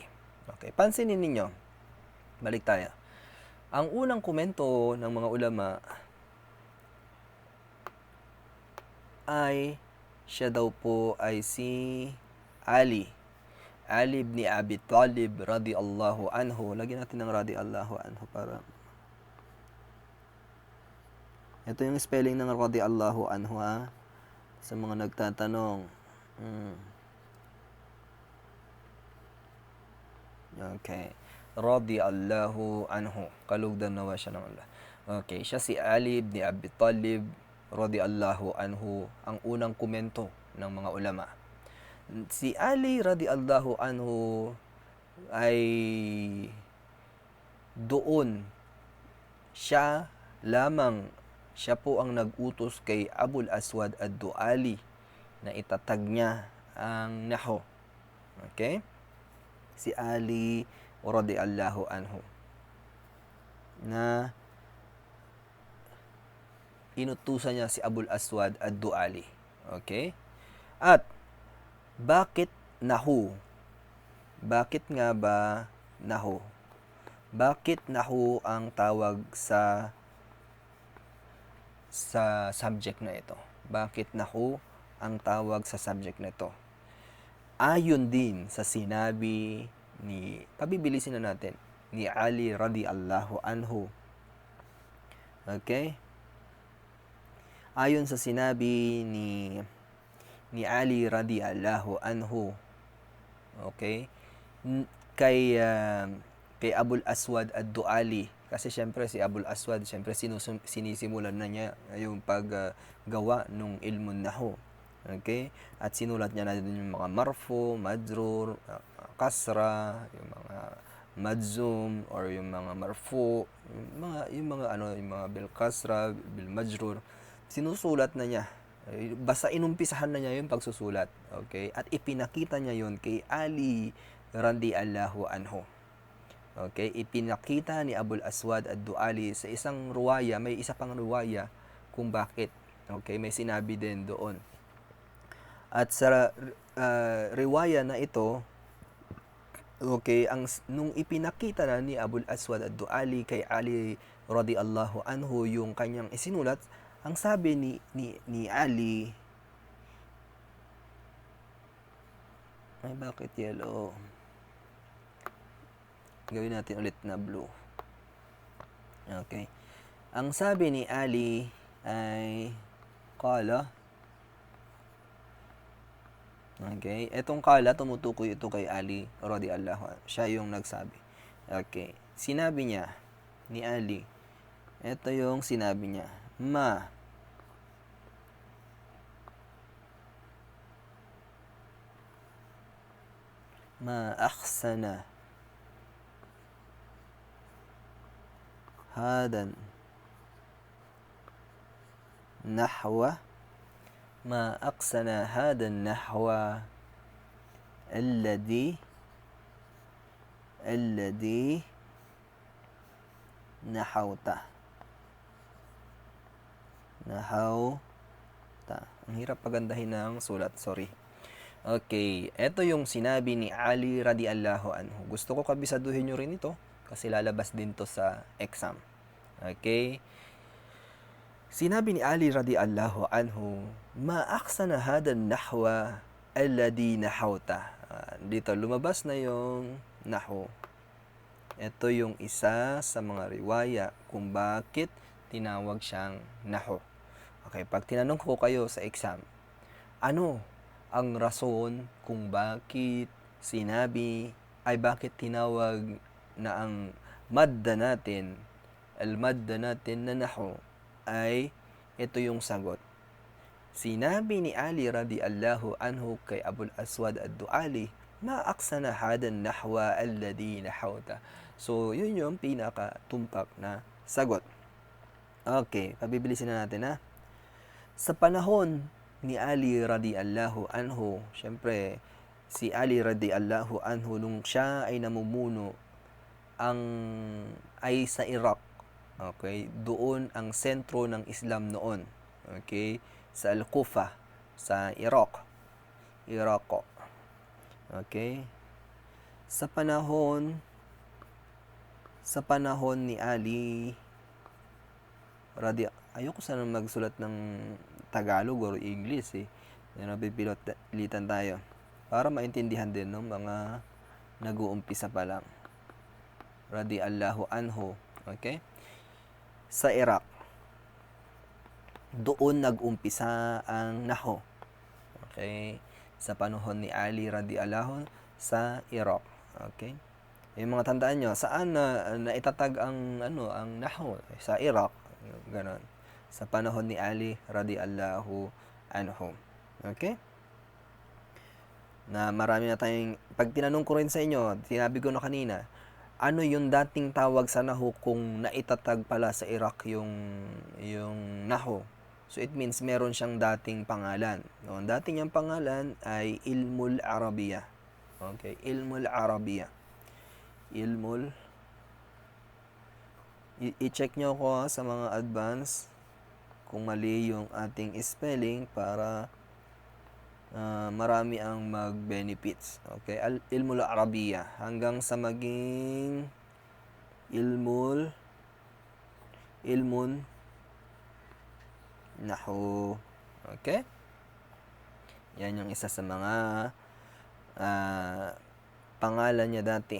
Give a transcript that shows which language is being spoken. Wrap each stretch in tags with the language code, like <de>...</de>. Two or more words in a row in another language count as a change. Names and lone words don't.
<tl>Okay, pansinin ninyo. Balik tayo. Ang unang komento ng mga ulama ay siya daw po ay si Ali ibn Abi Talib</tl> <ar>رضي الله عنه.</ar> <tl>Lagyan natin ng</tl> <ar>رضي الله عنه</ar> <tl>para ito yung spelling ng</tl> <ar>رضي الله عنه,</ar> <tl>ha? Sa mga nagtatanong. Okay.</tl> <ar>رضي الله عنه.</ar> <tl>Kalugdan nawa siya ng Allah. Okay, siya si Ali ibn Abi Talib</tl> <ar>رضي الله عنه,</ar> <tl>ang unang komento ng mga ulama. Si Ali</tl> <ar>رضي الله عنه</ar> <tl>ay doon siya po ang nag-utos kay Abul Aswad Ad-Duali na itatag niya ang nahu. Okay? Si Ali</tl> <ar>رضي الله عنه</ar> <tl>na inutusan niya si Abul Aswad Ad-Duali. Okay? At bakit nahu? Bakit nga ba nahu? Bakit nahu ang tawag sa subject na ito? Bakit nahu ang tawag sa subject na ito? Ayon din sa sinabi ni, pabibilisin na natin, ni Ali</tl> <ar>رضي الله عنه.</ar> <tl>Okay? Ayon sa sinabi ni Ali</tl> <ar>رضي الله عنه,</ar> <tl>okay, kay Abul Aswad ad-Duali. Kasi syempre si Abul Aswad, syempre sinisimulan na niya yung paggawa ng</tl> <ar>علم النحو.</ar> <tl>Okay? At sinulat niya na din yung mga marfu, majrur, kasra, yung mga madzum or yung mga marfu, yung mga</tl> <ar>بالكسرة, بالمجرور,</ar> <tl>sinusulat na niya. Basta inumpisahan na niya yung pagsusulat. Okay? At ipinakita niya yun kay Ali</tl> <ar>رضي الله عنه.</ar> <tl>Okay, ipinakita ni Abul Aswad ad-Duali sa isang ruwaya, may isa pang ruwaya kung bakit. Okay, may sinabi din doon. At sa riwaya na ito, okay, nung ipinakita na ni Abul Aswad ad-Duali kay Ali</tl> <ar>رضي الله عنه</ar> <tl>yung kanyang isinulat, ang sabi ni Ali, ay bakit yellow? Gawin natin ulit na blue. Okay. Ang sabi ni Ali ay qala. Okay. Etong qala, tumutukoy ito kay Ali</tl> <ar>رضي الله عنه.</ar> <tl>Siya yung nagsabi. Okay. Sinabi niya ni Ali. Ito yung sinabi niya.</tl> <ar>ما أحسن هذا النحو ما أقسن هذا النحو الذي نحوته.</ar> <tl>Ang hirap pagandahin ng sulat, sorry. Okay, ito yung sinabi ni Ali</tl> <ar>رضي الله عنه.</ar> <tl>Gusto ko kabisaduhin nyo rin ito kasi lalabas din to sa exam. Okay? Sinabi ni Ali</tl> <ar>رضي الله عنه, ما أحسن هذا النحو الذي نحوته.</ar> <tl>Dito lumabas na yung nahu. Ito yung isa sa mga riwaya kung bakit tinawag siyang nahu. Okay, pag tinanong ko kayo sa exam, ano ang rason kung bakit bakit tinawag na ang madda natin na nahu, ay ito yung sagot. Sinabi ni Ali</tl> <ar>رضي الله عنه</ar> <tl>kay Abul Aswad ad-Duali,</tl> <ar>ما أحسن هذا النحو الذي نحوته.</ar> <tl>So, yun yung pinaka-tumpak na sagot. Okay, pabibilisin na natin ha. Sa panahon ni Ali</tl> <ar>رضي الله عنه,</ar> <tl>syempre, si Ali</tl> <ar>رضي الله عنه,</ar> <tl>nung siya ay namumuno, ay sa Iraq. Okay, doon ang sentro ng Islam noon. Okay, sa Al-Kufa, sa Iraq. Okay? Sa panahon ni Ali ayoko sana magsulat ng Tagalog or English napipilitan tayo para maintindihan din ng mga nag-uumpisa pa lang.</tl> <ar>رضي الله عنه.</ar> <tl>Okay? Sa Iraq, doon nag-umpisa ang nahu. Okay? Sa panahon ni Ali radiyallahu sa Iraq. Okay? Yung mga tandaan nyo, saan na itatag ang nahu? Sa Iraq. Ganon. Sa panahon ni Ali</tl> <ar>رضي الله عنه.</ar> <tl>Okay? Na marami na tayong, pag tinanong ko rin sa inyo, sinabi ko na kanina, ano yung dating tawag sa nahu kung naitatag pala sa Iraq yung nahu?</tl> <en>So it means</en> <tl>meron siyang dating pangalan. No, ang dating niyang pangalan ay</tl> <ar>علم العربية. Okay, علم العربية.</ar> <tl>I-check nyo ko sa mga advance kung mali yung ating spelling para marami ang mag-benefits.</tl> <ar>Okay? علم العربية.</ar> <tl>Hanggang sa maging</tl> <ar>علم النحو.</ar> <tl>Okay? Yan yung isa sa mga pangalan niya dati.</tl>